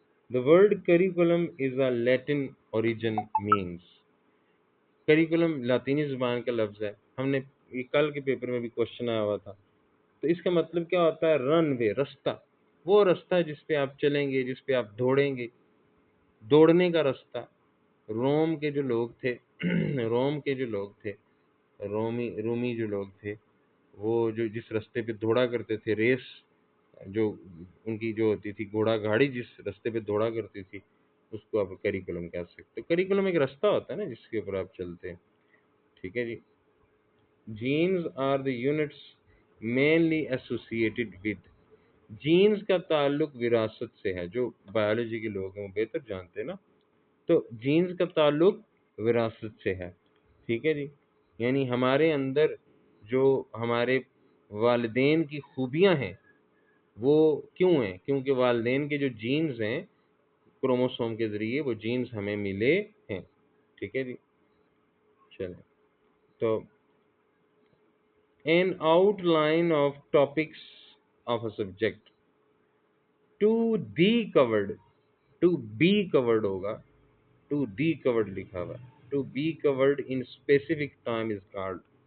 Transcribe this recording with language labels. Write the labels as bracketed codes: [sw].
[en] The word curriculum is a Latin origin means. [ur] Curriculum لاطینی زبان کا لفظ ہے. ہم نے یہ کل کے پیپر میں بھی کوشچن آیا ہوا تھا. تو اس کا مطلب کیا ہوتا ہے؟ رن وے، رستہ. وہ رستہ جس پہ آپ چلیں گے، جس پہ آپ دوڑیں گے، دوڑنے کا رستہ. روم کے جو لوگ تھے روم کے جو لوگ تھے رومی جو لوگ تھے، وہ جو جس رستے پہ دوڑا کرتے تھے، ریس جو ان کی جو ہوتی تھی، گھوڑا گاڑی جس رستے پہ دوڑا کرتی تھی، اس کو آپ کریکولم کہہ سکتے. کریکولم ایک رستہ ہوتا ہے نا جس کے اوپر آپ چلتے ہیں. ٹھیک ہے جی. [en] Genes are the units mainly associated with. [ur] Jeans کا تعلق وراثت سے ہے. جو بایولوجی کے لوگ ہیں وہ بہتر جانتے ہیں نا. تو جینز کا تعلق وراثت سے ہے. ٹھیک ہے جی. یعنی ہمارے اندر جو ہمارے والدین کی خوبیاں ہیں وہ کیوں ہیں؟ کیونکہ والدین کے جو جینز ہیں کروموسوم کے ذریعے، وہ جینز ہمیں ملے ہیں. ٹھیک ہے جی. چلیں تو [en] an outline of topics of a subject to be covered. to be covered ہوگا، to be covered [ur] لکھا ہوا. [en] to be covered in specific time is called.